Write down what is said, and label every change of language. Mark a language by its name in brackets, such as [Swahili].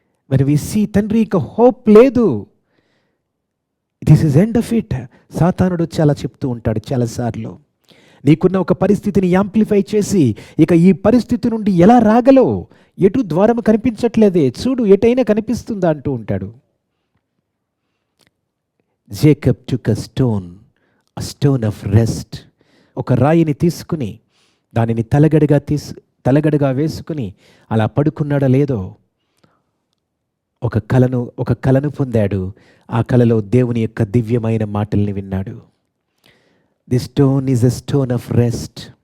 [English] మరి we see [Telugu] తండ్రి ఇక హోప్ లేదు, [English] This is end of it. [Telugu] సాతానుడు చాలా చెప్తూ ఉంటాడు చాలాసార్లు. నీకున్న ఒక పరిస్థితిని యాంప్లిఫై చేసి, ఇక ఈ పరిస్థితి నుండి ఎలా రాగలో, ఎటు ద్వారం కనిపించట్లేదే, చూడు ఎటైనా కనిపిస్తుందా అంటూ ఉంటాడు. [English] Jacob took a stone of rest. [Telugu] ఒక రాయిని తీసుకుని దానిని తలగడగా వేసుకుని అలా పడుకున్నాడో లేదో, ఒక కలను పొందాడు. ఆ కలలో దేవుని యొక్క దివ్యమైన మాటల్ని విన్నాడు. [English] The stone is a stone of rest.